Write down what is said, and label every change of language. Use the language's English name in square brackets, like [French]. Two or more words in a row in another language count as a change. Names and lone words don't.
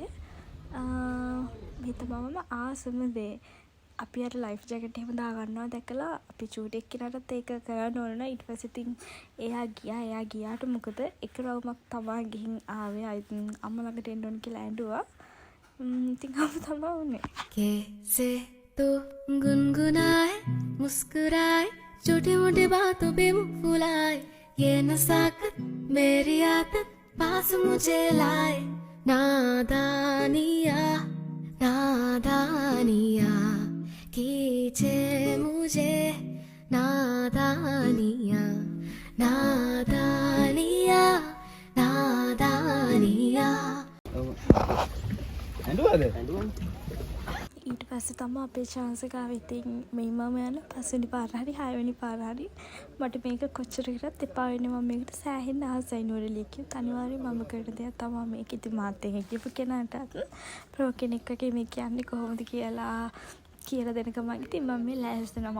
[Sinhala] මේ තමයි මම ආසම දේ. අපි අර [English] life jacket [Sinhala] එහෙම දාගන්නවා දැකලා අපි චූටි එක්කෙනාටත් ඒක කරන්න ඕන නේ. ඊට පස්සේ ඉතින් එයා ගියාට මොකද එක රවුමක් තමා ගිහින් ආවේ. අම්මා ළඟට එන්න ඕන කියලා ඇඬුවා. ඉතින් අප තමා උනේ. [Hindi] कैसे तो गुनगुनाए मुस्कुराए छोटी मोटी बातों पे मुंह फुलाए ये नसाकत मेरी आदत पास मुझे लाए नादानिया नादानिया कीजे मुझे नादानिया नादानिया नादानिया [Sinhala] ඊට පස්සේ තමයි අපේ chance එක ආවේ. ඉතින් මේ මම යන පස්වෙනි පාර හරි 6 වෙනි පාර හරි මට මේක කොච්චර කරත් එපා වෙන්නේ. මම මේකට සෑහෙන්න ආසයි නුවරඑළිය කියුත් අනිවාර්යයෙන් මම කරන දෙයක් තමයි මේක. ඉතින් මාත් එක්ක ගිහපු කෙනාටත් ප්‍රෝ කෙනෙක් වගේ මේ කියන්නේ කොහොමද කියලා දෙනකම ඉතින් මම මේ ලෑස්ති වෙනවා.